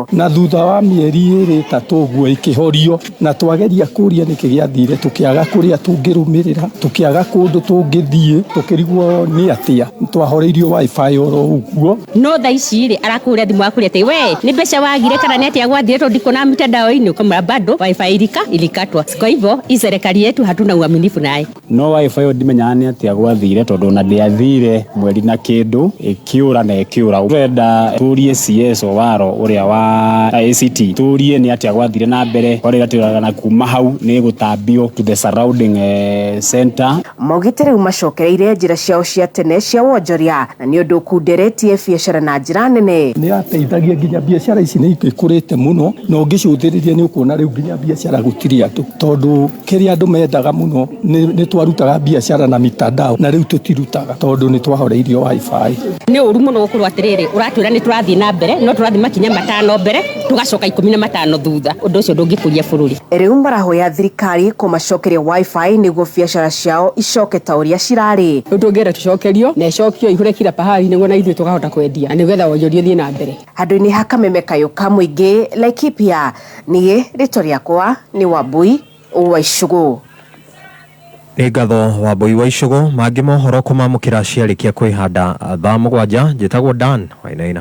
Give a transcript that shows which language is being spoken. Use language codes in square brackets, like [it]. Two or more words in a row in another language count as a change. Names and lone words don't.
[ki] Na thutha wa mĩeri 3 ũguo ĩkĩhorio na twageria kũria nĩkĩ gĩathire tũkĩaga kũrĩa tũngĩrũmĩrĩra, tũkĩaga kũndũ tũngĩthiĩ, tũkĩrigwo nĩ atĩa twahoreirio Wi-Fi oro uguo. No tha ici arakũria thimũ yaku ati we nĩ mbeca wagire kana nĩ atĩa gwathire tondũ ndiko na mitandao-inĩ [sw] ukamwambia bado Wi-Fi ilikatwa. Kwa hivyo hii serikali yetu hatuna uaminifu naye. [ki] No Wi-Fi ndimenyaga nĩ atĩa gwathire tondũ na ndĩathire mweri na kĩndũ ĩkĩũra na ĩkĩũra. Twenda tũrie CS Owaro ũrĩa wa ACT tũrie nĩ atĩa gwathire na mbere kwarĩ gatũragana kuma hau nĩ gũtambio [en] to the surrounding center. [ki] Maugĩte rĩu macokereire njĩra ciao cia tene cia wonjoria na nĩ ũndũ kunderetie biacara na njĩra nene. Nĩ ateithagia nginya biacara ici nĩ ikũrĩte mũno na ũngĩcũthĩrĩria nĩ ũkuona rĩu nginya biacara gũtirĩ andũ tondũ kĩrĩa andũ mendaga mũno nĩ twarutaga biacara na mitandao na rĩu tũtirutaga tondũ nĩ twahoreirio Wi-Fi. Nĩ ũru mũno gũkorwo atĩrĩrĩ ũratwĩra nĩ tũrathiĩ na mbere no tũrathiĩ makinya 5 mbere tũgacoka 15 thutha, ũndũ ũcio ndũngĩkũria bũrũri. Rĩu marahoya thirikari kũmacokeria Wi-Fi nĩguo biacara ciao icoke ta ũrĩa cirarĩ. Tũngĩenda tũcokerio na icokio ihũre [sw] kila pahali [ki] nĩguo na ithuĩ tũkahota kwendia na nĩgetha wonjoria thiĩ na mbere. Handũ-inĩ ha Kameme Kayũ ka mũingĩ Laikipia, niĩ rĩtwa rĩakwa nĩ Wambui wa Icũgũ. Nĩ ngatho Wambui wa Icũgũ. Mangĩ mohoro kũmamũkĩra ciarĩkia kwĩhanda thaa 7 njĩtagwo Dan Wainaina.